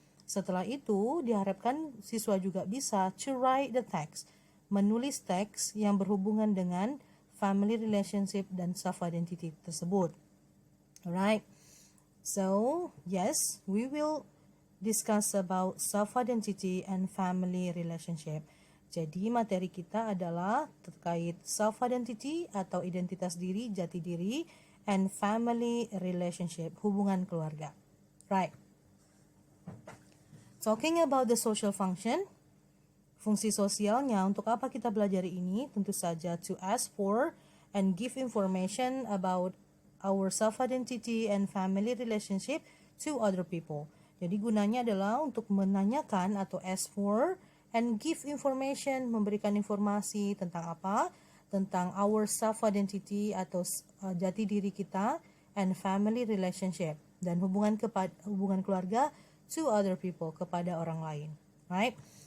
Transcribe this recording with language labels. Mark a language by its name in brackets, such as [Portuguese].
[Indonesian] Setelah itu, diharapkan siswa juga bisa [English] to write the text, [Indonesian] menulis teks yang berhubungan dengan family relationship dan self-identity tersebut. [English] Alright, so yes, we will discuss about self-identity and family relationship. [Indonesian] Jadi materi kita adalah terkait self-identity atau identitas diri, jati diri, [English] and family relationship, [Indonesian] hubungan keluarga. [English] Right. Talking about the social function, [Indonesian] fungsi sosialnya, untuk apa kita belajar ini? Tentu saja [English] to ask for and give information about our self-identity and family relationship to other people. [Indonesian] Jadi gunanya adalah untuk menanyakan atau [English] ask for and give information, [Indonesian] memberikan informasi tentang apa? Tentang [English] our self-identity [Indonesian] atau jati diri kita [English] and family relationship [Indonesian] dan hubungan keluarga [English] to other people, [Indonesian] kepada orang lain. [English] Right?